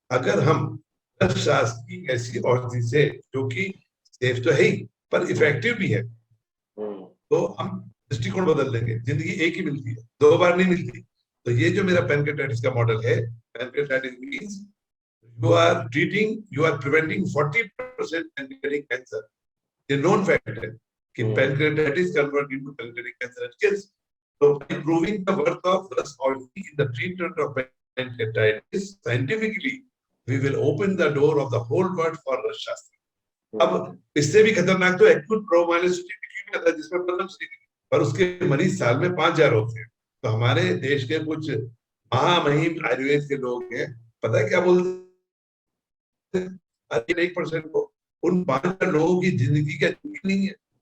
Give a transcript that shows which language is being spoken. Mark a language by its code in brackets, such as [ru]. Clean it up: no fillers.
[hi] अगर हम शास्त्र की ऐसी औषधि से, जो कि सेफ तो है ही पर इफेक्टिव भी है, तो हम दृष्टिकोण बदल देंगे। जिंदगी एक ही मिलती है, 2 बार नहीं मिलती। तो ये जो मेरा पैनक्रियाटाइटिस का मॉडल है, pancreatitis means [en] you are preventing 40% pancreatic cancer. The known fact [hi] है कि [en] pancreatitis convert into pancreatic cancer and kills. So by proving the worth of Rus oilseed in the treatment of pancreatitis scientifically, we will open the door of the whole world for Rus shastra. [hi] अब इससे भी खतरनाक तो acute प्रोमाइलोसिटी था, जिसमें पद्मश्री थी, पर उसके मरीज साल में 5000 होते हैं। तो हमारे देश के कुछ महामहिम आयुर्वेद के लोग हैं, पता है क्या बोलते, 1% को, उन 5 लोगों की जिंदगी का नहीं है।